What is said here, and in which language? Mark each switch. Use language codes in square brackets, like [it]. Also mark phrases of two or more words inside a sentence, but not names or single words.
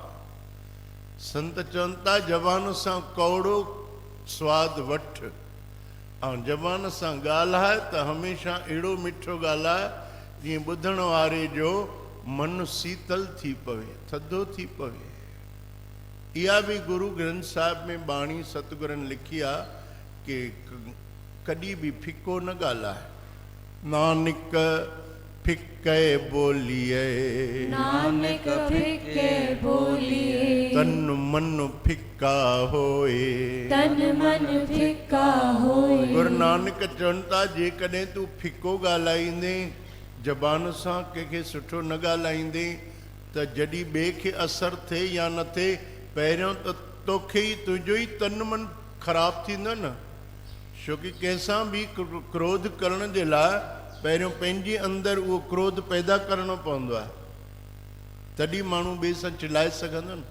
[sd] संत चवनि था ज़बान सां कौड़ो स्वादु वठि ऐं ज़बान सां ॻाल्हाए त हमेशह अहिड़ो मिठो ॻाल्हाए जीअं ॿुधण वारे जो मन शीतल थी पवे, थधो थी पवे। इहा बि गुरु ग्रंथ साहिब में बाणी सतगुरनि लिखी आहे कि कॾहिं बि फिको न ॻाल्हाए। [pa] ਨਾਨਕ ਫਿਕੇ ਬੋਲਿਏ, ਨਾਨਕ ਫਿਕੇ ਬੋਲਿਏ, ਤਨ ਮਨ ਫਿਕਾ ਹੋਏ, ਤਨ ਮਨ ਫਿਕਾ ਹੋਏ। [sd] गुरु नानक चवनि था जेकॾहिं तूं फिको ॻाल्हाईंदे, ज़बान सां कंहिंखे सुठो न ॻाल्हाईंदे, त जॾहिं ॿिए खे असरु थिए या न थिए, पहिरियों त तोखे ई तुंहिंजो ई तन मन ख़राबु थींदो न। छोकी कंहिंसां बि क्रोध करण जे लाइ पहिरियों पंहिंजे अंदरि उहो क्रोध पैदा करणो पवंदो आहे, तॾहिं माण्हू ॿिए सां चिलाए सघंदो न।